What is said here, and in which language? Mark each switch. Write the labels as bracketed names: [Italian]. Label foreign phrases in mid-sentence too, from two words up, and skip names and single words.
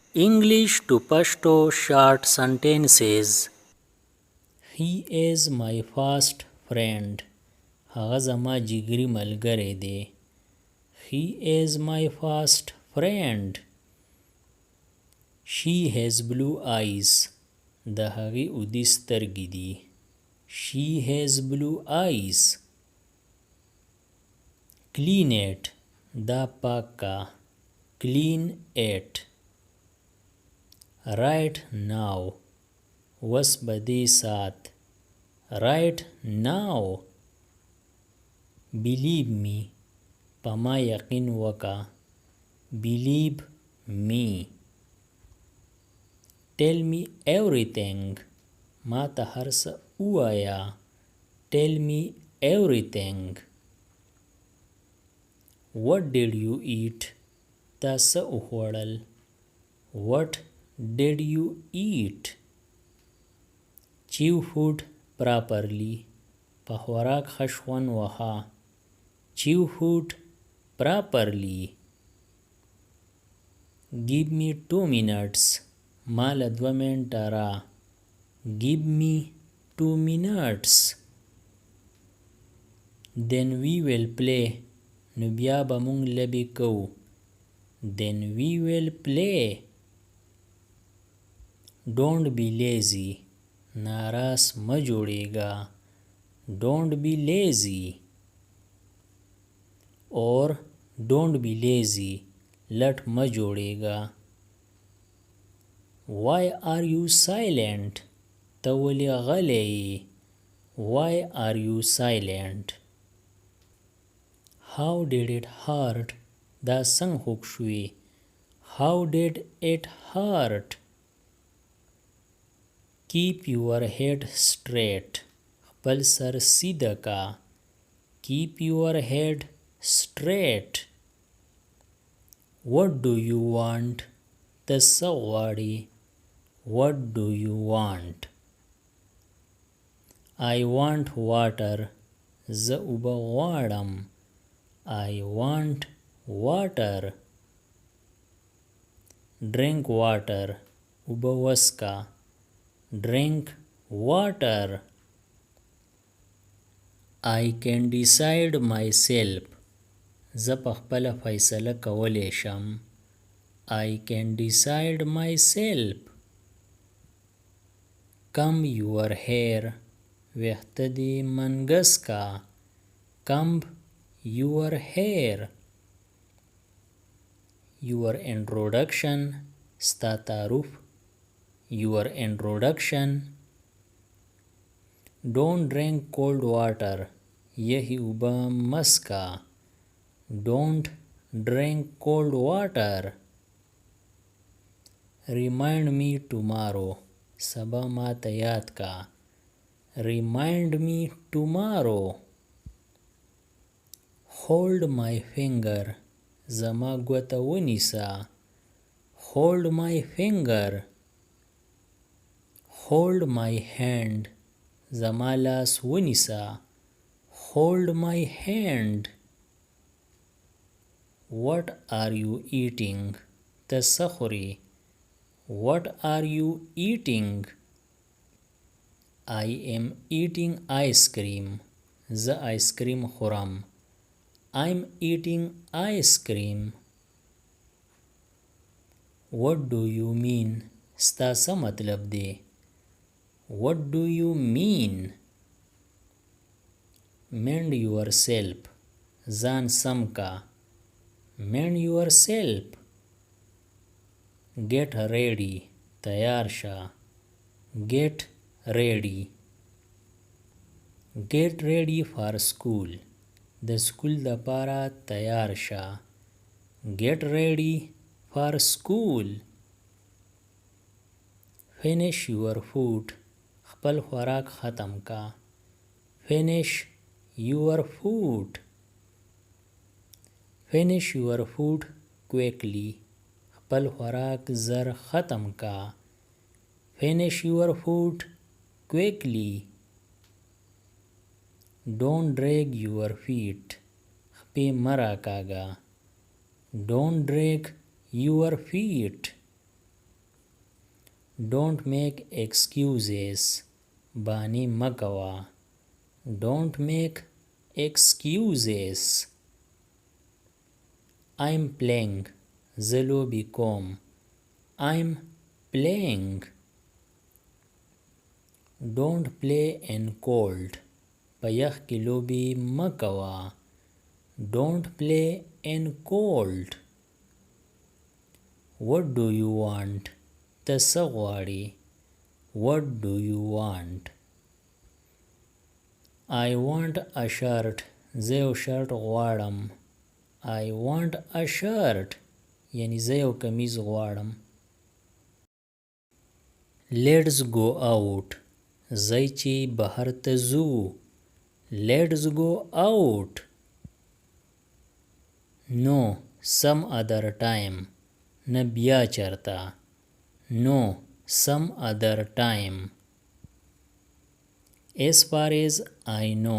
[English] English to Pashto short sentences. He is my fast friend. [Pashto] هغه زما جګري ملګری دی. [English] He is my fast friend. She has blue eyes. [Pashto] د هغې اودې سترګې دي. [English] She has blue eyes. Clean it. [Pashto] دا پاک کا. [English] Clean it. Right now. [Pashto] وس بدې سات. [English] Right now. Believe me. [Pashto] پما یقین وکا. [English] Believe me. Tell me everything. [Pashto] ما ته هر څه ووایه. [English] Tell me everything. What did you eat? [Pashto] تا څه وخوړل. [English] What did you eat? Chew food properly. [Pashto] په خوراک ښه شخوند وهه. [English] Chew food properly. Give me 2 minutes. [Pashto] ما له 2 منټه را. [English] Give me 2 minutes. Then we will play. [Pashto] نو بیا به مونږ لبې کوو. [English] Then we will play. Don't be lazy. [Pashto] ناراس مه جوړېږه. [English] Don't be lazy. Or don't be lazy. [Pashto] لټ مه جوړېږه. [English] Why are you silent? [Pashto] ته ولې غلی یې. [English] Why are you silent? How did it hurt? [Pashto] دا څنګه خوږ شوې. [English] How did it hurt? Keep your head straight. [Pashto] خپل سر سیده کا. [English] Keep your head straight. What do you want? [Pashto] ته څه غواړې. [English] What do you want? I want water. [Pashto] زه اوبه غواړم. [English] I want water. Drink water. [Pashto] اوبه وڅښه. [English] Drink water. I can decide myself. [Pashto] زه په خپله فیصله کولی شم. [English] I can decide myself. Comb your hair. [Pashto] ویښته دې منګس کا. [English] Comb your hair. Your introduction. [Pashto] ستا تعارف. [English] Your introduction. Don't drink cold water. [Pashto] یخې اوبه مه څښه. [English] Don't drink cold water. Remind me tomorrow. [Pashto] سبا ما ته یاد کا. [English] Remind me tomorrow. Hold my finger. [Pashto] زما ګوته ونیسه. [English] Hold my finger. Hold my hand. [Pashto] زما لاس ونیسه. [English] Hold my hand. What are you eating? [Pashto] ته څه خورې. [English] What are you eating? I am eating ice cream. [Pashto] زه [English] ice cream [Pashto] خورم. [English] I'm eating ice cream. What do you mean? [Pashto] ستا څه مطلب دی. [English] What do you mean? Mend yourself. [Pashto] ځان سم کا. [English] Mend yourself. Get ready. [Pashto] تیار شه. [English] Get ready. Get ready for school. [Pashto] د سکول دپاره تیار شه. [English] Get ready for school. Finish your food. [Pashto] خپل خوراک ختم کا. [English] Finish your food. Finish your food quickly. [Pashto] خپل خوراک زر ختم کا. [English] Finish your food quickly. Don't drag your feet. [Pashto] خپې مه راکاږه. [English] Don't drag your feet. Don't make excuses. [Pashto] بانی مکوا. [English] Don't make excuses. I'm playing. [Pashto] زه لوبې کوم. [English] I'm playing. Don't play in cold. [Pashto] په یخ کې لوبې مکوا. [English] Don't play in cold. What do you want? [Pashto] ته څه غواړې؟ [English] What do you want? I want a shirt. [Pashto] زه یو شرط غواړم. [English] I want a shirt. [Pashto] یعنی زه یو کمیز غواړم. [English] Let's go out. [Pashto] ځئ چې بهر ته ځو. [English] Let's go out. No, some other time. [Pashto] نه بیا چرته. [English] No, some other time. As far as I know.